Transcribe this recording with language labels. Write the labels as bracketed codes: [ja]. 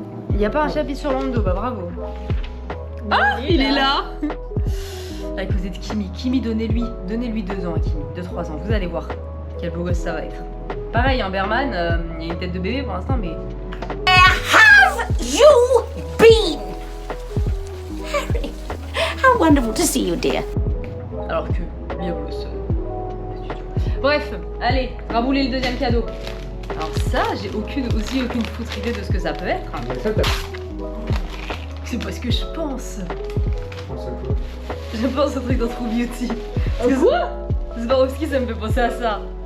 [fr] Il y a pas un chapitre sur Lando, bah bravo. Ah, il est là. Avec vous êtes Kimi. Kimi, donnez-lui 2 ans à Kimi, 2-3 ans. Vous allez voir quel beau gosse ça va être. Pareil, un Berman, il y a une tête de bébé pour l'instant, mais. [en] You been? Harry, how wonderful to see you, dear. [fr] Alors que, bien le seul. Bref, allez, rabouler le deuxième cadeau. Alors ça, j'ai aucune foutre idée de ce que ça peut être. Mais ça, t'as C'est pas ce que je pense. pensé à quoi? Je pense au truc dans True Beauty. Quoi? Swarovski, ça me fait penser à ça.